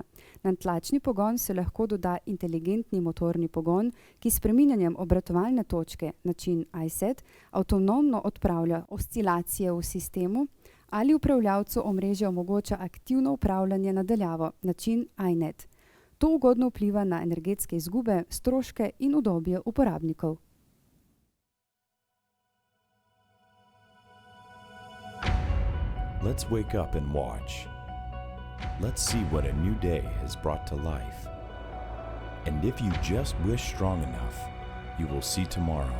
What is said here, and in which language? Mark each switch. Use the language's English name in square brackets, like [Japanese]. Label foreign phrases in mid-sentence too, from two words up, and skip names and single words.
[Slovenian] Na tlačni pogon se lahko doda inteligentni motorni pogon, ki s spreminjanjem obratovalne točke, način iSet, avtonomno odpravlja oscilacije v sistemu ali upravljavcu omrežja omogoča aktivno upravljanje na daljavo, način iNet. To ugodno vpliva na energetske izgube, stroške in udobje uporabnikov. [English] Let's wake up and watch. Let's see what a new day has brought to life. And if you just wish strong enough, you will see tomorrow.